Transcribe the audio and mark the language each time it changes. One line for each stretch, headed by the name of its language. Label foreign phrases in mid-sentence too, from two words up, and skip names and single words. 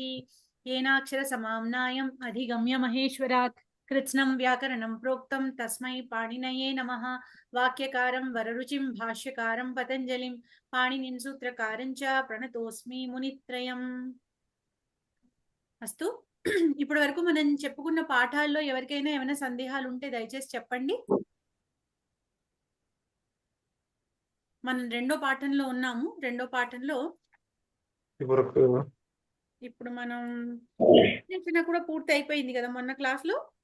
Sanskrit: येनाक्षरसमाम्नायम् अधिगम्य महेश्वरात् कृत्स्नं व्याकरणं प्रोक्तं तस्मै पाणिनये नमः। वाक्यकारं वररुचिं भाष्यकारं पतञ्जलिं पाणिनिं सूत्रकारं च प्रणतोस्मि मुनित्रयम्।
Telugu: అస్తు ఇప్పటి వరకు మనం చెప్పుకున్న పాఠాల్లో ఎవరికైనా ఏమైనా సందేహాలు ఉంటే దయచేసి చెప్పండి. మనం రెండో పాఠంలో ఉన్నాము. రెండో పాఠంలో ఇప్పుడు మనం కూడా పూర్తి అయిపోయింది కదా మొన్న క్లాస్ లో.